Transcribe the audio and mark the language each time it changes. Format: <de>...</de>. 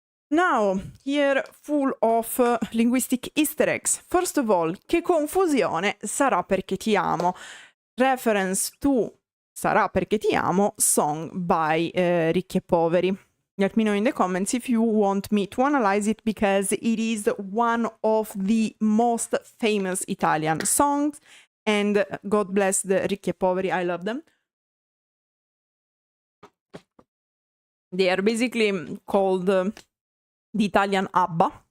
<en>Now, here full of linguistic easter eggs. First of all,</en> <it>che confusione, sarà perché ti amo.</it> <en>Reference to Sarà perché ti amo, song by Ricchi e Poveri. Let me know in the comments if you want me to analyze it, because it is one of the most famous Italian songs, and God bless the Ricchi e Poveri, I love them. They are basically called the Italian ABBA.</en>